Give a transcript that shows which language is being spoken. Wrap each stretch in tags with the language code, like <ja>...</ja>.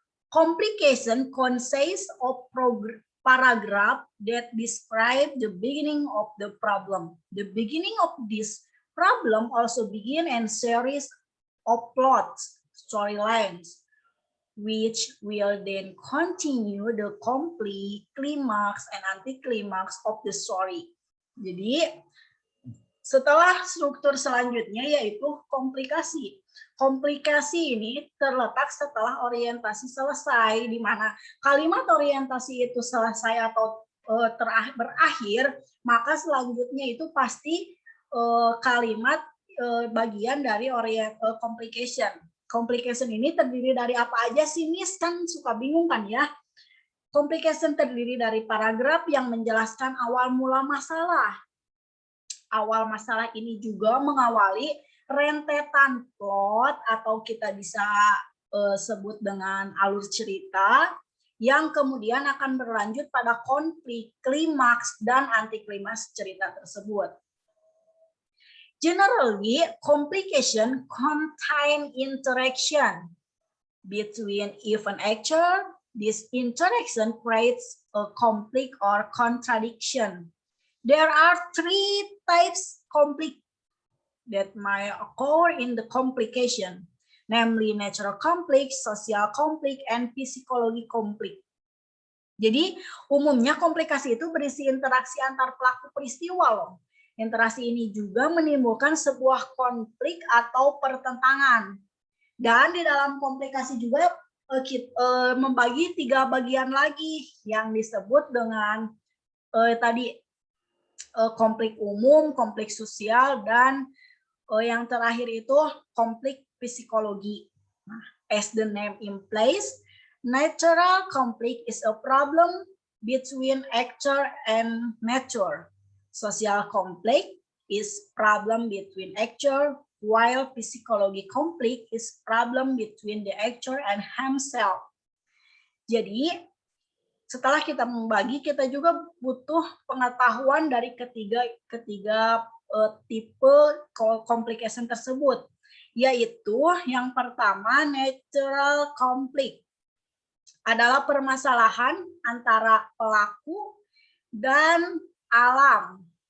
<en>Complication consists of paragraph that describe the beginning of the problem. The beginning of this problem also begin and series of plots, storylines, which will then continue the complete climax and anticlimax of the story.</en> <id>Jadi setelah struktur selanjutnya yaitu komplikasi. Komplikasi ini terletak setelah orientasi selesai, di mana kalimat orientasi itu selesai atau berakhir, maka selanjutnya itu pasti kalimat bagian dari complication. Complication ini terdiri dari apa aja sih, Miss? Kan suka bingung kan ya? Complication terdiri dari paragraf yang menjelaskan awal mula masalah. Awal masalah ini juga mengawali rentetan plot atau kita bisa sebut dengan alur cerita yang kemudian akan berlanjut pada konflik, klimaks, dan antiklimaks cerita tersebut.</id> <en>Generally, complication contain interaction between event actor. This interaction creates a conflict or contradiction. There are three types conflict that might occur in the complication, namely natural conflict, social conflict, and psychology conflict.</en> <id>Jadi umumnya komplikasi itu berisi interaksi antar pelaku peristiwa loh. Interaksi ini juga menimbulkan sebuah konflik atau pertentangan. Dan di dalam komplikasi juga membagi 3 bagian lagi yang disebut dengan tadi konflik umum, konflik sosial, dan yang terakhir itu konflik psikologi.</id> <en>Nah, as the name implies, natural conflict is a problem between actor and nature. Social conflict is problem between actor, while psychology conflict is problem between the actor and himself.</en> <id>Jadi setelah kita membagi, kita juga butuh pengetahuan dari ketiga tipe complication tersebut, yaitu yang pertama natural conflict adalah permasalahan antara pelaku dan alam.</id>